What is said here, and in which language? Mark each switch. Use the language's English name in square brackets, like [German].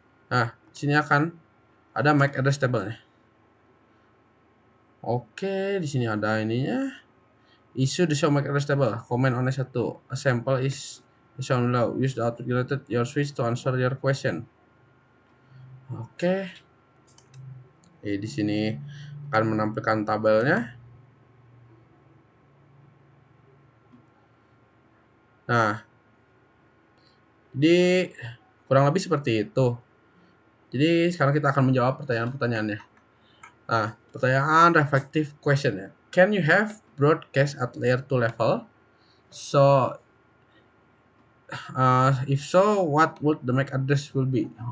[Indonesian] Nah, sini akan ada MAC address table-nya. Oke, di sini ada ininya. [English] Issue the show MAC address table. Comment on S1. A sample is shown below. Use the output generated your switch to answer your question. [Indonesian] Oke. Di sini akan menampilkan tabelnya. Nah, jadi kurang lebih seperti itu. Jadi sekarang kita akan menjawab pertanyaan-pertanyaannya. Nah, pertanyaan reflective question ya. [English] Can you have broadcast at layer 2 level? So, if so, what would the MAC address will be?